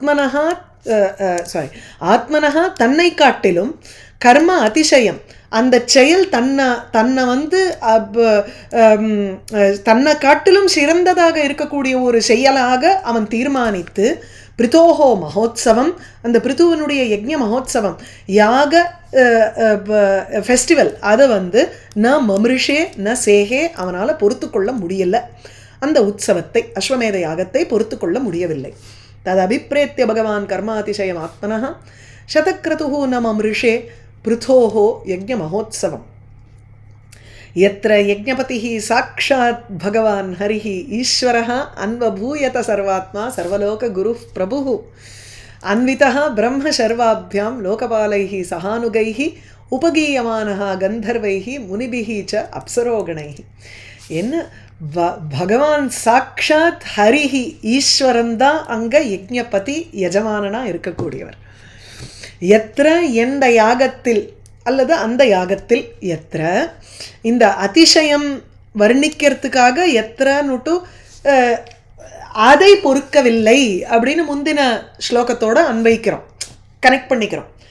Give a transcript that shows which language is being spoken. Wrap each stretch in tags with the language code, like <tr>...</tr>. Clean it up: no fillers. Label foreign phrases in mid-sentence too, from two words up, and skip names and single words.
<ta>ஆத்மனஹா தன்னை காட்டிலும்</ta> <sa>कर्म अतिशयम्,</sa> <ta>அந்த செயல் தன்னை வந்து தன்னை காட்டிலும் சிறந்ததாக இருக்கக்கூடிய ஒரு செயலாக அவன் தீர்மானித்து,</ta> <sa>पृथोः महोत्सवम्,</sa> <ta>அந்த பிருத்துவனுடைய</ta> <sa>यज्ञ महोत्सवम्</sa> <ta>யாக ஃபெஸ்டிவல், அதை வந்து</ta> <sa>न ममृषे न शेके,</sa> <ta>அவனால் பொறுத்து கொள்ள முடியலை. அந்த உற்சவத்தை, அஸ்வமேத யாகத்தை பொறுத்து கொள்ள முடியவில்லை.</ta> <sa>तत् अभिप्रेत्य भगवान् कर्मातिशयम् आत्मनः शतक्रतुः न ममृषे पृथोः यज्ञ महोत्सवम्. यत्र यज्ञपतिः साक्षात् भगवान् हरिः ईश्वरः अन्वभूयत सर्वात्मा सर्वलोकगुरुः प्रभुः अन्वितः ब्रह्म सर्वाभ्यां लोकपालैः सहानुगैः उपगीयमानः गन्धर्वैः मुनिभिः च अप्सरोगणैः.</sa> <ta>என்ன</ta> <sa>भगवान् साक्षात् हरिः</sa> <ta>ஈஸ்வரன் தான் அங்கே யஜ்ஞபதி யஜமானனாக இருக்கக்கூடியவர். எத்திர எந்த யாகத்தில் அல்லது அந்த யாகத்தில், எத்திர இந்த அதிசயம் வர்ணிக்கிறதுக்காக எத்திரன்னுட்டு அதை பொறுக்கவில்லை அப்படின்னு முந்தின ஸ்லோகத்தோடு அன்வைக்கிறோம், கனெக்ட் பண்ணிக்கிறோம்.</ta>